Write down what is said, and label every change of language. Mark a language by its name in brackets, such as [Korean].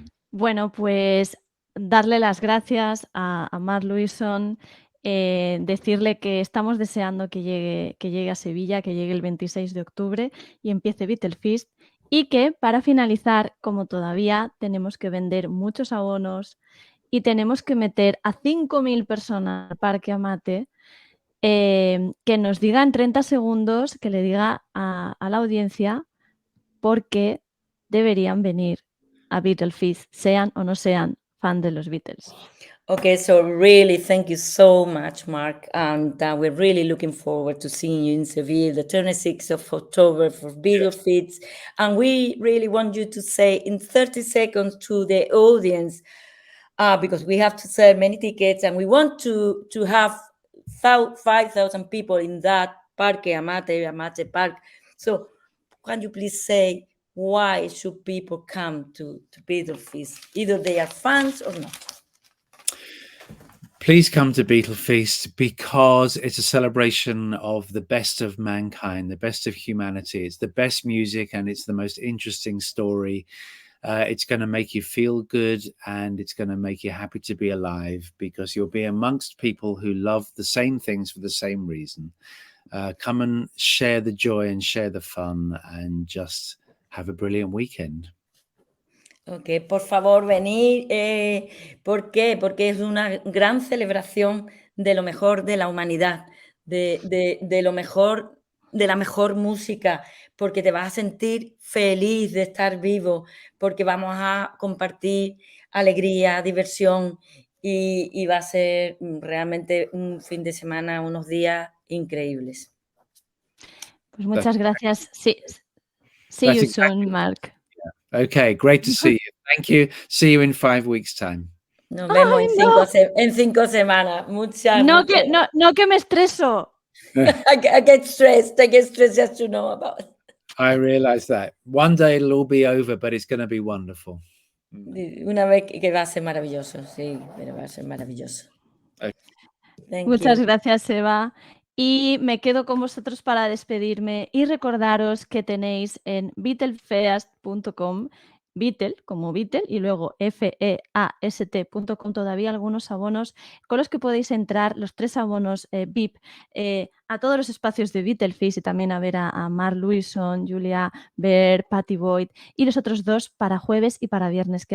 [Spanish] Bueno, pues darle las gracias a Mark Lewison, decirle que estamos deseando que llegue a Sevilla, que llegue el 26 de octubre y empiece BEATLEFEAST, y que para finalizar, como todavía tenemos que vender muchos abonos y tenemos que meter a 5.000 personas al Parque Amate, que nos diga en 30 segundos, que le diga a la audiencia por qué deberían venir a BEATLEFEAST, sean o no sean fan de los Beatles. [English] Okay, so really, thank you so much, Mark. And we're really looking forward to seeing you in Seville, the 26th of October for BEATLEFEAST. And we really want you to say in 30 seconds to the audience, because we have to sell many tickets and we want to have 5,000 people in that Parque Amate Park. So can you please say why should people come to BEATLEFEAST? Either they are fans or not. Please come to BEATLEFEAST because it's a celebration of the best of mankind, the best of humanity. It's the best music and it's the most interesting story. It's going to make you feel good and it's going to make you happy to be alive because you'll be amongst people who love the same things for the same reason. Come and share the joy and share the fun and just have a brilliant weekend. [Spanish] Ok, por favor, venid. ¿Por qué? Porque es una gran celebración de lo mejor de la humanidad, de lo mejor, de la mejor música, porque te vas a sentir feliz de estar vivo, porque vamos a compartir alegría, diversión y va a ser realmente un fin de semana, unos días increíbles. Pues muchas gracias. Sí. [English] See you soon, [Spanish] Mark. [English] Okay, great to see you. Thank you. See you in 5 weeks' time. [Spanish] Nos vemos en 5 semanas. Muchas gracias. No que me estreso. [English] I get stressed just to know about it. I realize that. One day it'll all be over, but it's going to be wonderful. [Spanish] Una vez que va a ser maravilloso, sí, pero va a ser maravilloso. [English] Okay. [Spanish] Muchas gracias, Eva. Y me quedo con vosotros para despedirme y recordaros que tenéis en beatlefeast.com, Beatle como Beatle y luego feast.com todavía algunos abonos con los que podéis entrar, los 3 abonos VIP a todos los espacios de BEATLEFEAST y también a ver a Mark Lewison, Julia Baird, Patty Boyd y los otros 2 para jueves y para viernes.